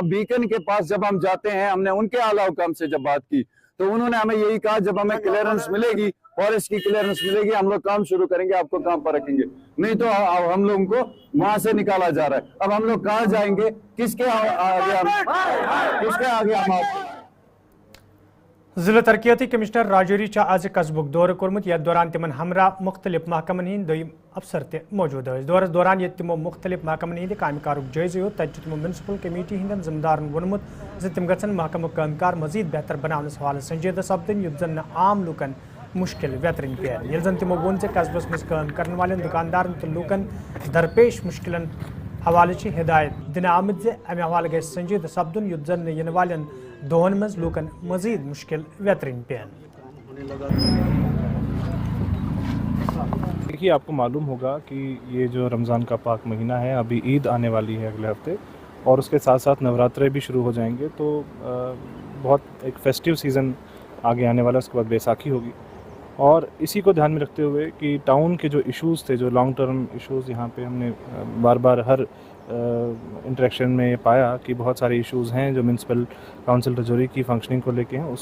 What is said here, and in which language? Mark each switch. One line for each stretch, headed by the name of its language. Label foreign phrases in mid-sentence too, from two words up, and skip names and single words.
Hindi: अब बीकन के पास जब हम जाते हैं, हमने उनके आला हुकाम से जब बात की, तो उन्होंने हमें यही कहा जब हमें क्लियरेंस मिलेगी, फॉरेस्ट की क्लियरेंस मिलेगी, हम लोग काम शुरू करेंगे, आपको काम पर रखेंगे। नहीं तो हम लोगों को वहां से निकाला जा रहा है। अब हम लोग कहाँ जाएंगे? किसके आगे हम
Kashmiri: जिला तरक्याती कमिश्नर राजौरी आज कस्बुक दौर कोर्मुत। यथ दौरान तिमन हमरा मुख्तलिफ महकमन हिंद दोयम अफसर ते मौजूद है। दौरस दौरान ये तिमो मुख्तलिफ महकमन हिंद कामकारुक जायजे हो, तत तिमो म्यूनसिपल कमेटी हिंदन जिम्मेदारन वोनमुत ज तिम गछन महकमुक कामकार मजीद बेहतर बनावनस हवाले संजीदा सपदन, युत जन आम लूकन मुश्किल वेतरन पेन। यह जन तिमो वोन से कस्बस मज काम करने वाले दुकानदारन तो लूकन दरपेश मुश्किलन हवाले हिदायत दिन आमद जे अमे हवाले गए संजीदा सपदन, युत जन इन वालन दोहन मज लूकन मजीद मुश्किल वेतरन पेन।
Hindi: देखिए, आपको मालूम होगा कि ये जो रमज़ान का पाक महीना है, अभी ईद आने वाली है अगले हफ्ते, और उसके साथ साथ नवरात्रे भी शुरू हो जाएंगे, तो बहुत एक
English: festive season
Hindi: आगे आने वाला है। उसके बाद बैसाखी होगी, और इसी को ध्यान में रखते हुए कि टाउन के जो इश्यूज़ थे, जो
English: long term issues,
Hindi: यहाँ पे हमने बार बार हर इंटरेक्शन में पाया कि बहुत सारे इश्यूज़ हैं जो म्यूनसिपल काउंसिल रजौरी की फंक्शनिंग को लेके हैं।